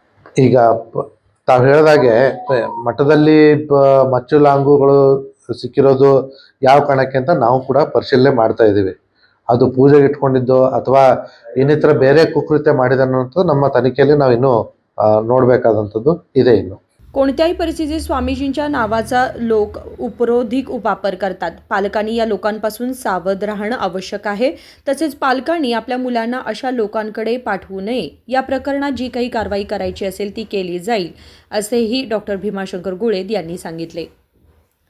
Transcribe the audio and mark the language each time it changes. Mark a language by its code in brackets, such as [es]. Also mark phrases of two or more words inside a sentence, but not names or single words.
[kn] ಈಗ ತಾವು ಹೇಳಿದಾಗೆ ಮಠದಲ್ಲಿ ಮಚ್ಚು ಲಾಂಗುಗಳು ಸಿಕ್ಕಿರೋದು ಯಾವ ಕಾರಣಕ್ಕೆ ಅಂತ ನಾವು ಕೂಡ ಪರಿಶೀಲನೆ ಮಾಡ್ತಾ ಇದ್ದೀವಿ. ಅದು ಪೂಜೆಗೆ ಇಟ್ಕೊಂಡಿದ್ದು ಅಥವಾ ಇನ್ನಿತರ ಬೇರೆ ಕುಕೃತ್ಯ ಮಾಡಿದನ್ನೋಂಥದ್ದು ನಮ್ಮ ತನಿಖೆಯಲ್ಲಿ ನಾವು ಇನ್ನೂ ನೋಡಬೇಕಾದಂಥದ್ದು ಇದೆ ಇನ್ನು. [mr] कोणत्याही परिस्थितीत स्वामीजींच्या नावाचा लोक उपरोधिक वापर करतात. पालकांनी या लोकांपासून सावध राहणं आवश्यक आहे. तसेच पालकांनी आपल्या मुलांना अशा लोकांकडे पाठवू नये. या प्रकरणात जी काही कारवाई करायची असेल ती केली जाईल, असेही डॉक्टर भीमाशंकर गुळेद यांनी सांगितले.